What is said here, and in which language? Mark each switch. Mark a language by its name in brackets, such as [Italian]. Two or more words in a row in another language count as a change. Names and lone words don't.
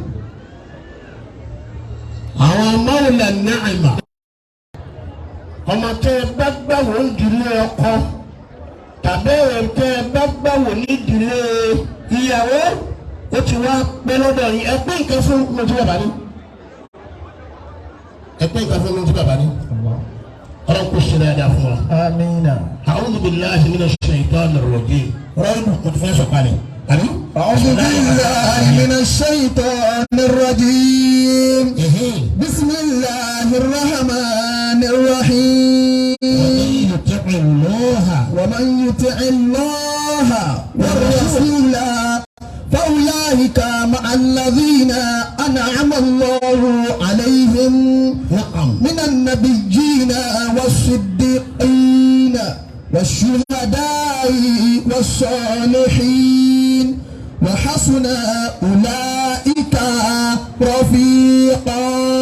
[Yoruba] Àwọn mọ́wùlẹ̀ náàmà ọmọ tẹ́ ẹ bá gbàwò nídìílé ọkọ tàbí ẹ̀ tẹ́ ẹ bá gbàwò nídìílé ìyàwó ó ti wá pẹ́ lọ́dọ̀ yìí ẹ pé nǹkan fún mi tí bàbá ní ẹ pé nǹkan fún mi tí bàbá ní ọlọ́run kò ṣe dáadáa fún wa. Amina. [Arabic] أعوذ بالله من الشيطان الرجيم [Yoruba] ọlọ́run kò tó fẹ́ sọ̀kalẹ̀. [Arabic] أعوذ بالله من الشيطان الرجيم بسم الله الرحمن الرحيم ومن يطع الله والرسول فأولئك مع الذين أنعم الله عليهم من النبيين والصديقين والشهداء والصالحين وحسن أولئك رفيقا.